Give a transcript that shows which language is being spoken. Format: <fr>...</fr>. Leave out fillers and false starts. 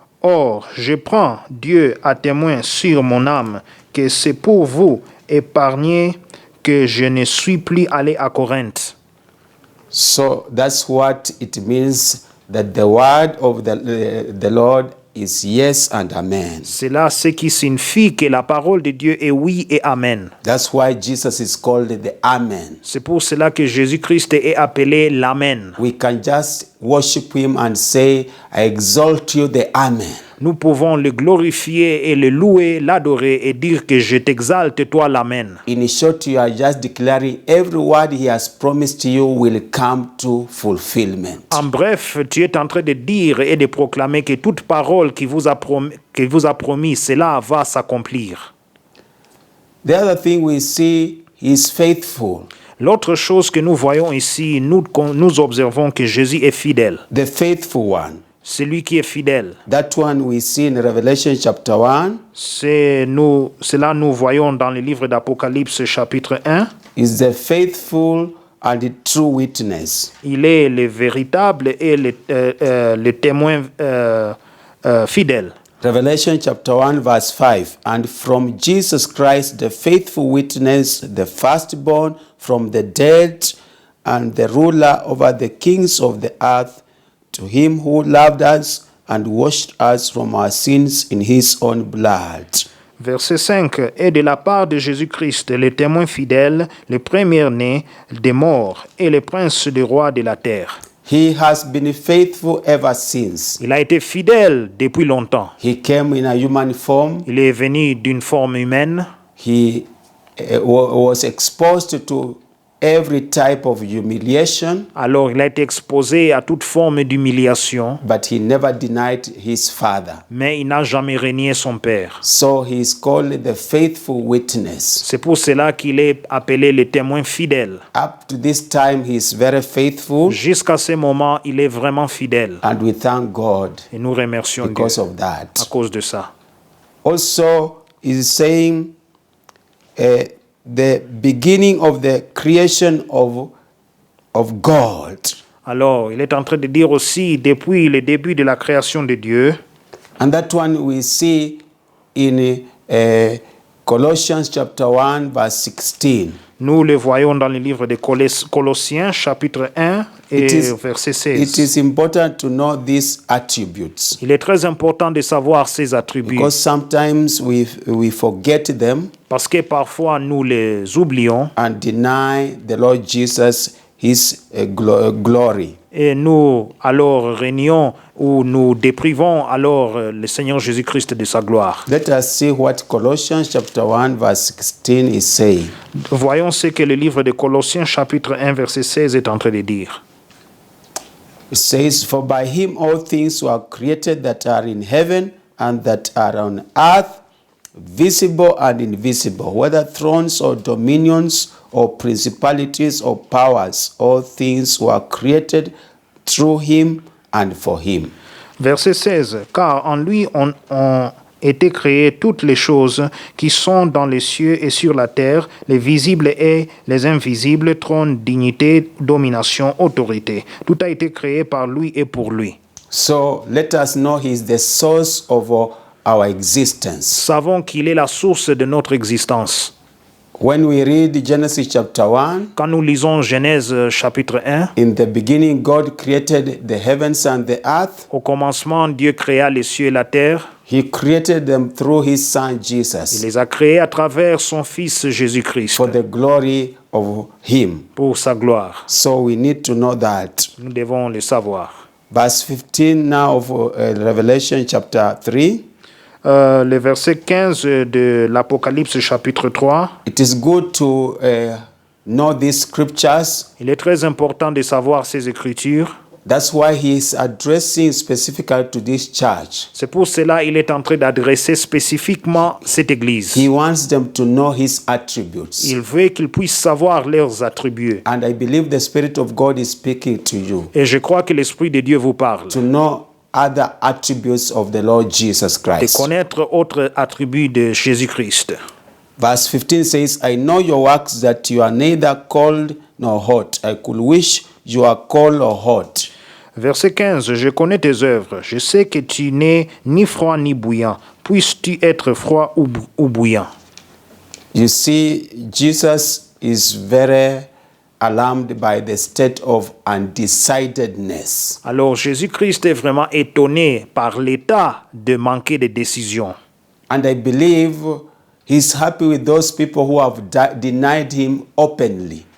<fr>Or, je prends Dieu à témoin sur mon âme que c'est pour vous épargner que je ne suis plus allé à Corinthe.</fr> <en>So that's what it means that the word of the Lord is yes and amen.</en> <fr>C'est là ce qui signifie que la parole de Dieu est oui et amen.</fr> <en>That's why Jesus is called the Amen.</en> <fr>C'est pour cela que Jésus-Christ est appelé l'Amen.</fr> <en>We can just worship him and say, I exalt you, the Amen.</en> <fr>Nous pouvons le glorifier et le louer, l'adorer et dire que je t'exalte, toi l'Amen.</fr> <en>In short, you are just declaring every word he has promised you will come to fulfillment.</en> <fr>En bref, tu es en train de dire et de proclamer que toute parole qui vous a promis, cela va s'accomplir.</fr> <en>The other thing we see, he is faithful.</en> <fr>L'autre chose que nous voyons ici, nous observons que Jésus est fidèle.</fr> <en>The faithful one.</en> <fr>Celui qui est fidèle.</fr> <en>That one we see in Revelation chapter 1.</en> <fr>Cela nous voyons dans le livre d'Apocalypse chapitre 1.</fr> <en>Is the faithful and the true witness.</en> <fr>Il est le véritable et le témoin fidèle.</fr> <en>Revelation chapter 1 verse 5. And from Jesus Christ, the faithful witness, the firstborn from the dead, and the ruler over the kings of the earth, to him who loved us and washed us from our sins in his own blood.</en> <fr>Verset 5. Et de la part de Jésus-Christ, le témoin fidèle, le premier-né des morts et le prince des rois de la terre.</fr> <en>He has been faithful ever since.</en> <fr>Il a été fidèle depuis longtemps.</fr> <en>He came in a human form.</en> <fr>Il est venu d'une forme humaine.</fr> <en>He was exposed to every type of humiliation.</en> <fr>Alors il a été exposé à toute forme d'humiliation.</fr> <en>But he never denied his father.</en> <fr>Mais il n'a jamais renié son père.</fr> <en>So he is called the faithful witness.</en> <fr>C'est pour cela qu'il est appelé le témoin fidèle.</fr> <en>Up to this time, he is very faithful.</en> <fr>Jusqu'à ce moment, il est vraiment fidèle.</fr> <en>And we thank God</en> <fr>Et nous remercions</fr> <en>because</en> <fr>Dieu</fr> <en>of that.</en> <fr>à cause de ça.</fr> <en>Also, he is saying the beginning of the creation of God.</en> <fr>Alors, il est en train de dire aussi, depuis le début de la création de Dieu,</fr> <en>And that one we see in Colossians chapter 1 verse 16.</en> <fr>nous le voyons dans le livre de Colossiens, chapitre 1 et verset</fr> <en>It</en> <fr>16.</fr> <en>is important to know these attributes</en> <fr>Il est très important de savoir ces attributs,</fr> <en>because sometimes we forget them</en> <fr>parce que parfois nous les oublions</fr> <en>and deny the Lord Jesus his glory.</en> <fr>et nous alors régnons ou nous déprivons alors le Seigneur Jésus-Christ de sa gloire.</fr> <en>Let us see what Colossians chapter 1 verse 16 is saying.</en> <fr>Voyons ce que le livre de Colossiens, chapitre 1, verset 16 est en train de dire.</fr> <en>It says, For by him all things were created that are in heaven and that are on earth, visible and invisible, whether thrones or dominions or principalities or powers, all things were created through him and for him.</en> <fr>Verset 16. Car en lui ont été créées toutes les choses qui sont dans les cieux et sur la terre, les visibles et les invisibles, trône, dignité, domination, autorité. Tout a été créé par lui et pour lui.</fr> <en>So let us know he is the source of our existence.</en> <fr>Savons qu'il est la source de notre existence.</fr> <en>When we read Genesis chapter 1,</en> <fr>Quand nous lisons Genèse chapitre 1,</fr> <en>in the beginning God created the heavens and the earth.</en> <fr>au commencement, Dieu créa les cieux et la terre.</fr> <en>He created them through his son</en> <fr>Il</fr> <en>Jesus</en> <fr>les a créés à travers son Fils Jésus-Christ</fr> <en>for the glory of him.</en> <fr>pour sa gloire.</fr> <en>So we need to know that.</en> <fr>Nous devons le savoir.</fr> <en>Verse 15 now of Revelation chapter 3.</en> <fr>Le verset 15 de l'Apocalypse chapitre 3.</fr> <en>It is good to know these scriptures.</en> <fr>Il est très important de savoir ces Écritures.</fr> <en>That's why he is addressing specifically to this church.</en> <fr>C'est pour cela qu'il est en train d'adresser spécifiquement cette Église.</fr> <en>He wants them to know his attributes.</en> <fr>Il veut qu'ils puissent savoir leurs attributs.</fr> <en>And I believe the Spirit of God is speaking to you</en> <fr>Et je crois que l'Esprit de Dieu vous parle.</fr> <en>to know other attributes of the Lord Jesus</en> <fr>De</fr> <en>Christ.</en> <fr>connaître autres attributs de Jésus-Christ.</fr> <en>Verse 15 says, I know your works, that you are neither cold nor hot. I could wish you are cold or hot.</en> <fr>Verset 15. Je connais tes œuvres. Je sais que tu n'es ni froid ni bouillant. Puisses-tu être froid ou bouillant?</fr> <en>You see, Jesus is very alarmed by the state of undecidedness.</en> <fr>Alors Jésus-Christ est vraiment étonné par l'état de manquer de décision.</fr> <en>And I believe he's happy with those people who have denied him openly.</en>